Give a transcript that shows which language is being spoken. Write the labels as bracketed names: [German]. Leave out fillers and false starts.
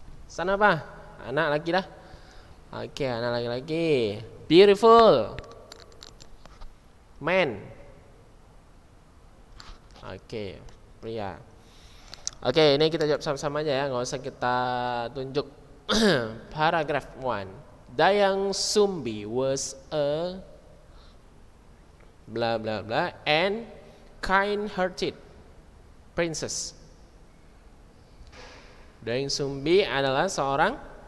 [Indonesian] Son apa? Anak laki dah. Oke, anak laki-laki. [English] Beautiful. Man. [Indonesian] Oke, pria. Oke, ini kita jawab sama-sama aja ya, nggak usah kita tunjuk. [English] Paragraph 1. Dayang Sumbi was a blah blah blah and kind-hearted princess. [Indonesian] Dayang Sumbi adalah seorang.